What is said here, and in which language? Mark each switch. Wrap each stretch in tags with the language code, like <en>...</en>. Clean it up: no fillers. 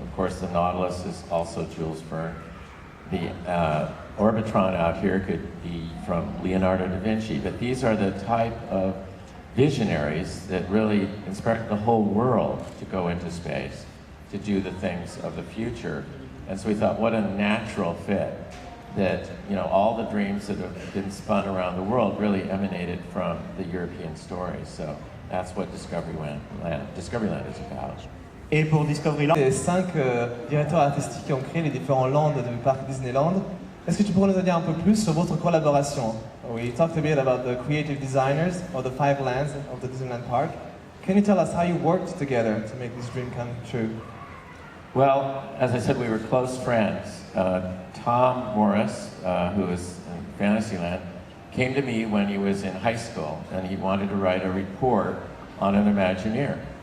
<en>Of course, the Nautilus is also Jules Verne. The Orbitron out here could be from Leonardo da Vinci, but these are the type of visionaries that really inspired the whole world to go into space, to do the things of the future. And so we thought, what a natural fit that, all the dreams that have been spun around the world really emanated from the European stories. So that's what Discoveryland is about.</en> <fr>Et pour Discoveryland, les 5 directeurs artistiques qui ont créé les différents lands du parc Disneyland. Est-ce que tu pourrais nous en dire un peu plus sur votre collaboration?</fr> <en>We talked a bit about the creative designers of the 5 lands of the Disneyland Park. Can you tell us how you worked together to make this dream come true? Well, as I said, we were close friends. Tom Morris, who is in Fantasyland, came to me when he was in high school, and he wanted to write a report on an Imagineer.</en>